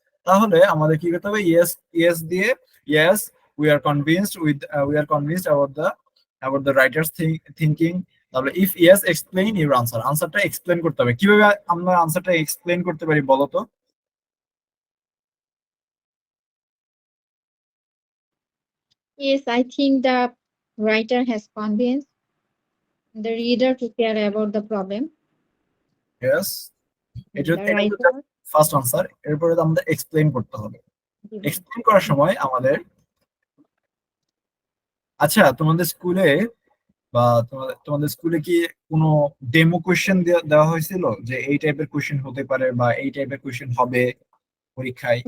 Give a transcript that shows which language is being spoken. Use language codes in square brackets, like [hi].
[bn] তাহলে আমাদের কি করতে হবে? [en] Yes, yes দিয়ে, yes we are convinced about the writer's thinking. [bn] তাহলে [en] if yes explain your answer, [bn] আনসারটা এক্সপ্লেন করতে হবে। কিভাবে আমরা আনসারটা এক্সপ্লেন করতে পারি বলো তো? [en] Yes, I think the writer has convinced the reader to care about the problem. [bn] Yes, এটা [en] The [bn] এটা [en] writer, first answer. [bn] এরপরে তো আমাদের এক্সপ্লেন করতে হবে। এক্সপ্লেন করার সময় আমাদের, আচ্ছা তোমাদের স্কুলে বা তোমাদের স্কুলে কি কোনো ডেমো কোয়েশ্চেন দেওয়া হয়েছিল যে এই টাইপের কোয়েশ্চেন হতে পারে বা এই টাইপের কোয়েশ্চেন হবে পরীক্ষায়?